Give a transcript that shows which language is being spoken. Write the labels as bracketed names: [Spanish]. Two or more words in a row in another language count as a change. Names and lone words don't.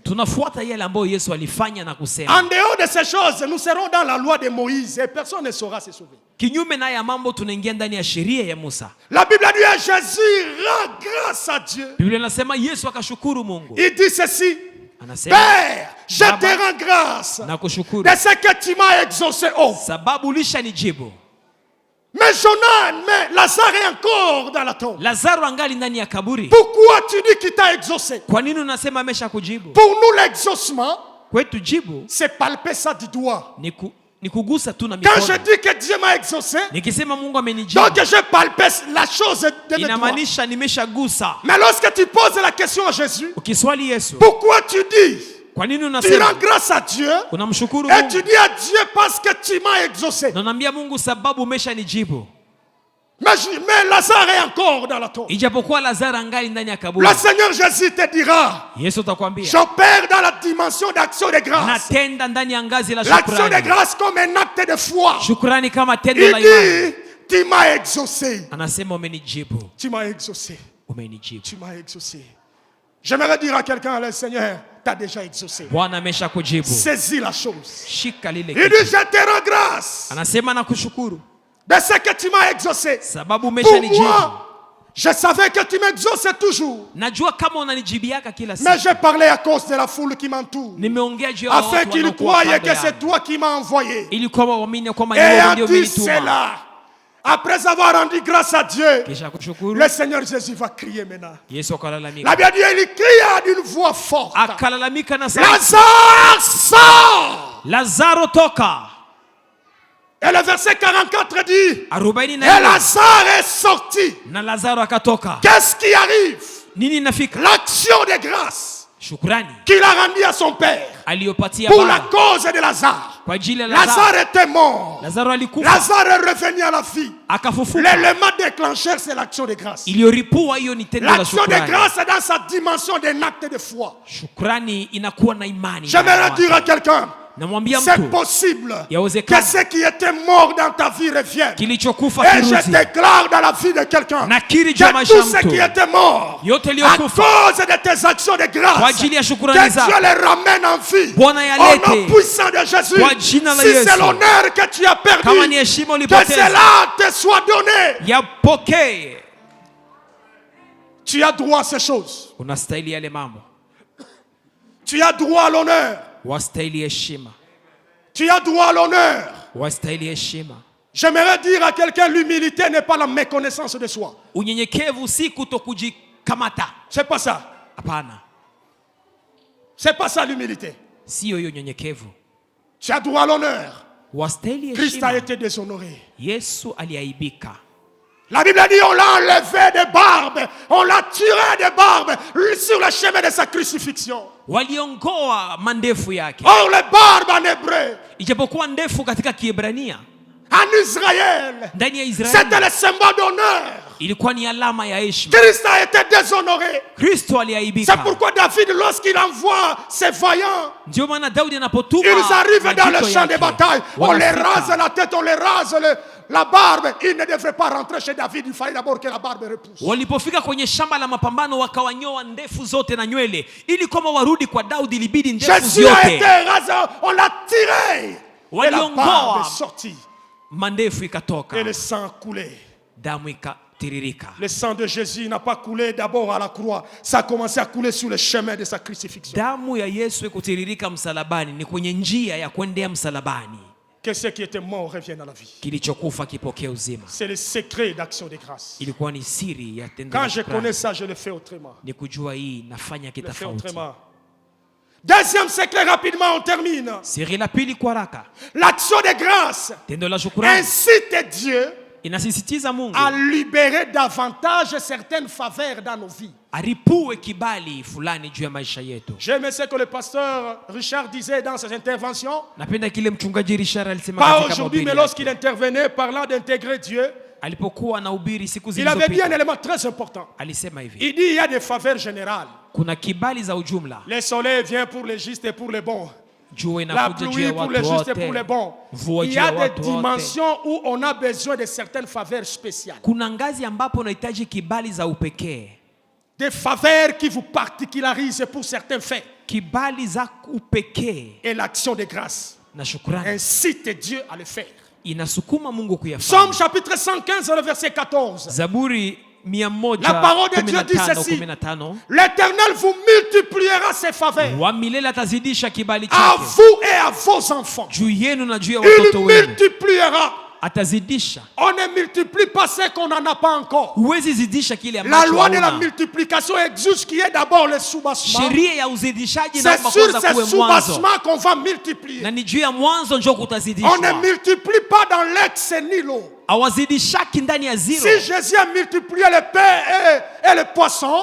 [Swahili] Tunafuata yale ambayo Yesu alifanya na kusema. [French] En dehors de ces choses, nous serons dans la loi de Moïse et personne ne saura se sauver. [Swahili] Kinyume na ya mambo tunaingia ndani ya sheria ya Musa. [French] La Bible dit à Jésus, rends grâce à Dieu. [Swahili] Biblia inasema Yesu akashukuru Mungu. [French] Il dit ceci, [Swahili] Anasema, [French] Père, je te rends grâce [Swahili] nakushukuru [French] de ce que tu m'as exaucé. Oh. [Swahili] sababu ulishanijibu. [French] Mais Jonas, mais Lazare est encore dans la tombe. [Swahili] Lazaro angali ndani ya kaburi. [French] Pourquoi tu dis qu'il t'a exaucé? [Swahili] Kwa nini unasema ameshakujibu? [French] Pour nous, l'exaucement, [Swahili] Kwetu jibu [French] c'est palper ça du doigt. [Swahili] ni kugusa tu na [French] Quand je [Swahili] mikono. [French] dis que Dieu m'a exaucé, [Swahili] Nikisema Mungu amenijibu, [French] donc je palpe la chose de mes doigts. [Swahili] inamaanisha nimeshagusa. [French] Mais lorsque tu poses la question à Jésus, [Swahili] Ukiswali Yesu, [French] pourquoi tu dis, [Swahili] kwa nini [French] tu [Swahili] unasema [French] rends grâce à Dieu [Swahili] unamshukuru [French] et [Swahili] Mungu [French] tu dis à Dieu parce que tu m'as exaucé. [Swahili] na unamwambia Mungu sababu umeshanijibu? [French] Mais Lazare est encore dans la tombe. [Swahili] Ijapokuwa Lazaro angali ndani ya kaburi, [French] Le Seigneur Jésus te dira, [Swahili] Yesu atakwambia [French] j'opère dans la dimension d'action de grâce. [Swahili] natenda ndani ya ngazi la [French] L'action de [Swahili] shukrani. [French] grâce comme un acte de foi. [Swahili] Shukrani kama tendo [French] Il [Swahili] la imani. [French] dit, tu m'as exaucé. [Swahili] Anasema umenijibu, [French] Tu m'as exaucé. [Swahili] umenijibu. [French] Tu m'as exaucé. J'aimerais dire à quelqu'un, le Seigneur t'a déjà exaucé. [Swahili] Bwana ameshakujibu. [French] Saisis la chose. [Swahili] Shika lile [French] Il [Swahili] kitu. [French] dit, je te rends grâce [Swahili] Anasema nakushukuru [French] de ce que tu m'as exaucé. [Swahili] sababu [French] Pour [Swahili] umeshanijibu. [French] moi, je savais que tu m'exauçais toujours. [Swahili] Najua kama unanijibiaka kila [French] Mais [Swahili] siku. [French] j'ai parlé à cause de la foule qui m'entoure. [Swahili] Nimeongea juu ya [French] Afin [Swahili] watu [French] qu'ils [Swahili] wanaokuwa [French] croient [Swahili] kando [French] que c'est [Swahili] yangu, [French] toi qui m'as envoyé. [Swahili] ili kwamba waamini kwamba ni [French] Et [Swahili] wewe [French] en [Swahili] ndio [French] dit [Swahili] umenituma. [French] cela, après avoir rendu grâce à Dieu, [Swahili] Kisha kushukuru, [French] le Seigneur Jésus va crier maintenant. [Swahili] Yesu [French] La [Swahili] akalalamika. [French] Bible dit, il cria d'une voix forte. [Swahili] Akalalamika na sauti, [French] Lazare, sors! [Swahili] Lazaro toka. [French] Et le verset 44 dit, et 44 Lazare est sorti. [Swahili] na Lazaro akatoka. [French] Qu'est-ce qui arrive? [Swahili] Nini nafika? [French] L'action de grâce [Swahili] Shukrani [French] qu'il a rendue à son père [Swahili] aliyopatia [French] pour la [Swahili] Baba [French] cause de Lazare. [Swahili] kwa ajili ya [French] Lazare [Swahili] Lazaro. [French] était mort. [Swahili] Lazaro alikufa [French] Lazare est revenu à la vie. [Swahili] akafufuka. [French] L'élément déclencheur, c'est l'action de grâce. [Swahili] Iliyoripua hiyo ni tendo la [French] L'action de [Swahili] shukrani. [French] grâce est dans sa dimension d'un acte de foi. [Swahili] Shukrani inakuwa na imani. [French] J'aimerais dire à quelqu'un, [Swahili] Namwambia [French] c'est [Swahili] mtu [French] possible [Swahili] yawezekana [French] que ce qui était mort dans ta vie revienne. [Swahili] kilichokufa [French] Et je [Swahili] kirudi. [French] déclare dans la vie de quelqu'un [Swahili] Nakiri juu ya [French] que [Swahili] maisha [French] tout [Swahili] ya [French] ce qui [Swahili] mtu [French] était mort [Swahili] yote [French] à [Swahili] iliyokufa [French] cause de tes actions de [Swahili] kwa [French] grâce, [Swahili] ajili ya [French] que [Swahili] shukrani [French] Dieu [Swahili] zako [French] les ramène en vie. [Swahili] Bwana [French] Au [Swahili] yalete [French] nom puissant de Jésus, [Swahili] kwa jina la [French] si c'est [Swahili] Yesu. [French] l'honneur que tu as perdu, [Swahili] Kama ni heshima [French] que [Swahili] ulipoteza, [French] cela te soit donné. [Swahili] yapokee. [French] Tu as droit à ces choses. [Swahili] Unastahili yale mambo, [French] Tu as droit à l'honneur. [Swahili] wastahili heshima, [French] Tu as droit à l'honneur. [Swahili] wastahili heshima. [French] J'aimerais dire à quelqu'un, l'humilité n'est pas la méconnaissance de soi. [Swahili] Unyenyekevu si kutokujikamata. [French] C'est pas ça. [Swahili] Hapana, [French] C'est pas ça l'humilité. [Swahili] sio hiyo unyenyekevu. [French] Tu as droit à l'honneur. [Swahili] Wastahili [French] Christ a [Swahili] heshima. [French] été déshonoré. [Swahili] Yesu aliaibika. [French] La Bible dit on l'a enlevé des barbes, on l'a tiré des barbes sur le chemin de sa crucifixion. [Swahili] Waliongoa mandefu yake, [French] Or les barbes en hébreu, [Swahili] ijapokuwa ndefu katika Kiebrania, [French] en Israël, [Swahili] ndani ya [French] c'était [Swahili] Israeli [French] le symbole d'honneur. [Swahili] ilikuwa ni alama ya heshima. [French] Christ a été déshonoré. [Swahili] Kristo [French] C'est [Swahili] aliaibika. [French] pourquoi David, lorsqu'il envoie ses vaillants, [Swahili] Ndio maana Daudi anapotuma [French] ils arrivent dans le [Swahili] majito [French] champ de [Swahili] yake, [French] bataille, on les [Swahili] wanafika. [French] rase la tête, on les rase la barbe. Ils ne devraient pas rentrer chez David, il fallait d'abord que la barbe repousse. [Swahili] Walipofika kwenye shamba la mapambano wakawanyoa ndefu zote na nywele, ili kwamba warudi kwa Daudi ilibidi ndefu [French] Jésus a été [Swahili] zote [French] rasé, on l'a tiré. Et la barbe est sortie. [Swahili] mandefu ikatoka, [French] Et le sang coulait. [Swahili] damu ikatiririka. [French] Le sang de Jésus n'a pas coulé d'abord à la croix. Ça a commencé à couler sur le chemin de sa crucifixion. [Swahili] Damu ya Yesu ikutiririka msalabani, ni kwenye njia ya kuendea msalabani. [French] Que ceux qui étaient morts reviennent à la vie. [Swahili] Kilichokufa kipokea uzima. [French] C'est le secret d'action de grâce. [Swahili] Ilikuwa ni siri ya tendo [French] Quand [Swahili] la [French] je [Swahili] shukrani. [French] connais ça, je le fais autrement. [Swahili] Ni kujua hii nafanya [French] Je le fais [Swahili] kitofauti. [French] autrement. Deuxième secret, rapidement, on termine. [Swahili] Siri la pili kwa haraka, [French] L'action de grâce [Swahili] tendo la shukrani [French] incite Dieu [Swahili] inasisitiza Mungu [French] à libérer davantage certaines faveurs dans nos vies. [Swahili] aripue kibali fulani juu ya maisha yetu. [French] J'aime ce que le pasteur Richard disait dans ses interventions. [Swahili] Napenda kile mchungaji Richard alisema [French] Pas [Swahili] katika [French] aujourd'hui, [Swahili] mahubiri [French] mais [Swahili] yake. [French] lorsqu'il intervenait parlant d'intégrer Dieu, [Swahili] Alipokuwa anahubiri siku [French] il avait dit un [Swahili] zilizopita, [French] élément très important. [Swahili] alisema hivi, [French] Il dit il y a des faveurs générales. [Swahili] kuna kibali za ujumla. [French] Le soleil vient pour les justes et pour les bons. [Swahili] Jua [French] La [Swahili] inakuja juu [French] pluie [Swahili] ya [French] pour les [Swahili] watu [French] justes et pour les [Swahili] wote, [French] bons. [Swahili] mvua [French] Il [Swahili] juu [French] y a [Swahili] ya [French] des [Swahili] watu wote. [French] dimensions où on a besoin de certaines faveurs spéciales. [Swahili] Kuna ngazi ambapo unahitaji kibali za upekee. [French] des faveurs qui vous particularisent pour certains faits. [Swahili] kibali za upekee [French] Et l'action de grâce [Swahili] na shukrani [French] incite Dieu à le faire. [Swahili] inasukuma Mungu kuyafanya. [French] Psaume chapitre 115, le verset 14. [Swahili] Zaburi [French] La parole de Dieu dit ceci: 115:15, l'Éternel vous multipliera ses faveurs [Swahili] wa milele atazidisha kibali [French] à [Swahili] chake [French] vous et à vos enfants. [Swahili] juu yenu na juu ya [French] Il [Swahili] watoto wenu, [French] multipliera. [Swahili] atazidisha. [French] On ne multiplie pas ce qu'on n'en a pas encore. [Swahili] Huwezi zidisha kile [French] La [Swahili] ambacho [French] loi de la [Swahili] hauna. [French] multiplication exige qu'il y ait d'abord le soubassement. [Swahili] Sheria ya uzidishaji [French] C'est [Swahili] naomba [French] sur [Swahili] kwanza [French] ce [Swahili] kuwe mwanzo, [French] soubassement qu'on va multiplier. [Swahili] na ni juu ya mwanzo njo [French] On ne [Swahili] kutazidishwa. [French] multiplie pas dans l'ex ni l'eau. [Swahili] Awazidishaki ndani ya zero. [French] Si Jésus a multiplié le pain et le poisson,